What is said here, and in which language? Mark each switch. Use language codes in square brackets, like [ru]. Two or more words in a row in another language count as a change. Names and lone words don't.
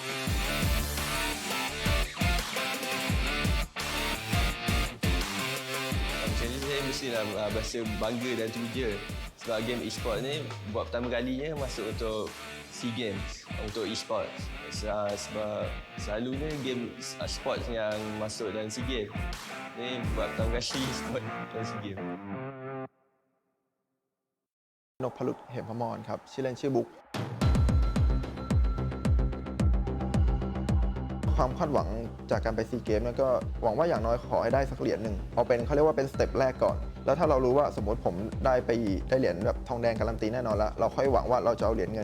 [ms] Macam ni saya mestilah berasa bangga dan teruja sebab [en] game Esports [ms] ni buat pertama kalinya masuk untuk SEA Games untuk Esports. Sebab selalunya [en] game Esports [ms] yang masuk dalam SEA Games. Ni buat pertama kali Esports dalam SEA Games. [th] นพลุตเหมพมรครับชื่อเล่นชื่อบุ๊กความคาดหวังจากการไปซีเกมเนี่ยก็หวังว่าอย่างน้อยขอให้ได้สักเหรียญหนึ่งเอาเป็นเขาเรียกว่าเป็นสเต็ปแรกก่อนแล้วถ้าเรารู้ว่าสมมติผมได้เหรียญแบบทองแดงการันตีแน่นอนแล้วเราค่อยหวังว่าเราจะเอาเหรียญเงิน